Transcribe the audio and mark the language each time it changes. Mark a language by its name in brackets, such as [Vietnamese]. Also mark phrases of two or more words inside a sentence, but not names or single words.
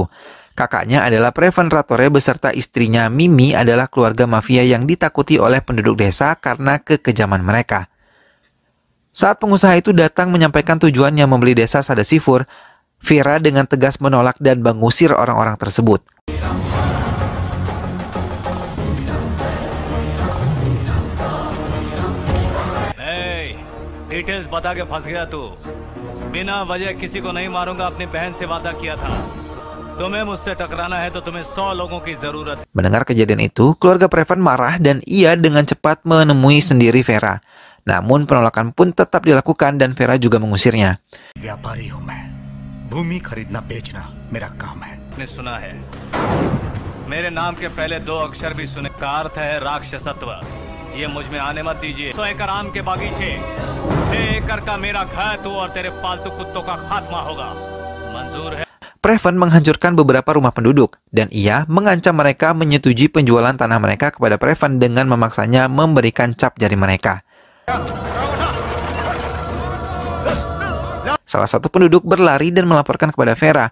[Indonesian] Kakaknya adalah Prevan Ratore beserta istrinya Mimi adalah keluarga mafia yang ditakuti oleh penduduk desa karena kekejaman mereka. Saat pengusaha itu datang menyampaikan tujuannya membeli desa Sadasipur, Vera dengan tegas menolak dan mengusir orang-orang tersebut. [Hindi] डिटेल्स बता के फंस गया तू बिना वजह किसी को नहीं मारूंगा अपनी बहन से वादा किया था तुम्हें मुझसे टकराना है तो तुम्हें 100 लोगों की जरूरत है. [Indonesian] Mendengar kejadian itu, keluarga Prevan marah dan ia dengan cepat menemui sendiri Vera. Namun penolakan pun tetap dilakukan dan Vera juga mengusirnya. [Hindi] व्यापारी हूं मैं भूमि खरीदना बेचना मेरा काम है. ने सुना है मेरे नाम के पहले 2 अक्षर भी सुने का अर्थ है राक्षसत्व. ये मुझ में आने मत दीजिए. 100 एकड़ आम के बागीचे 6 एकड़ का मेरा घर तू और तेरे पालतू कुत्तों का खात्मा होगा. मंजूर है. [Indonesian] Prevan menghancurkan beberapa rumah penduduk dan ia mengancam mereka menyetujui penjualan tanah mereka kepada Prevan dengan memaksanya memberikan cap jari mereka. Salah satu penduduk berlari dan melaporkan kepada Vera.